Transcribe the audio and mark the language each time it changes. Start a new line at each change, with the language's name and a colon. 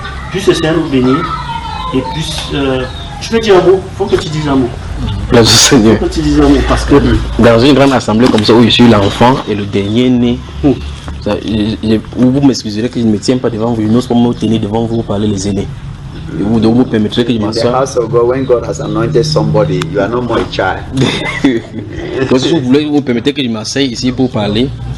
French: Plus le Seigneur nous bénit, et plus je peux dire un mot, il faut que tu dises un mot. Merci Seigneur. Il faut que tu dises un mot parce que dans une grande assemblée comme ça où je suis l'enfant et le dernier né, vous m'excuserez que je ne me tiens pas devant vous, je n'ose pas me tenir devant vous pour parler les aînés. Et vous me permettrez que je m'assoie.
English: In the house of God, when God has anointed somebody, you are no more a child.
French: Donc si vous voulez, vous me permettez que je m'asseye ici pour parler.